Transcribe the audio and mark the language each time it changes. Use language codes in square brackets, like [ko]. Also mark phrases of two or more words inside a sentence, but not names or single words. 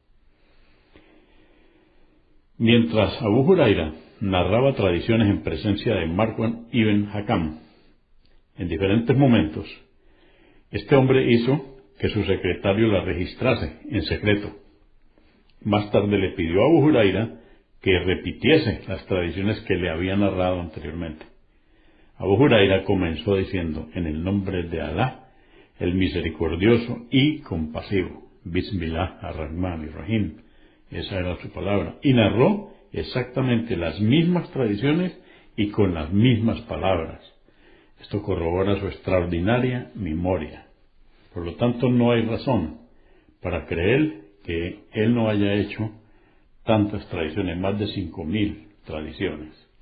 [es] Mientras Abu Huraira narraba tradiciones en presencia de Marwan ibn Hakam, en diferentes momentos, este hombre hizo que su secretario la registrase en secreto. Más tarde le pidió a Abu Huraira que repitiese las tradiciones que le había narrado anteriormente. Abu Huraira comenzó diciendo: en el nombre de Alá, el misericordioso y compasivo. [ar] بسم الله الرحمن الرحيم. [es] Esa era su palabra. Y narró exactamente las mismas tradiciones y con las mismas palabras. Esto corrobora su extraordinaria memoria. Por lo tanto, no hay razón para creer que él no haya hecho tantas tradiciones, más de 5.000 tradiciones.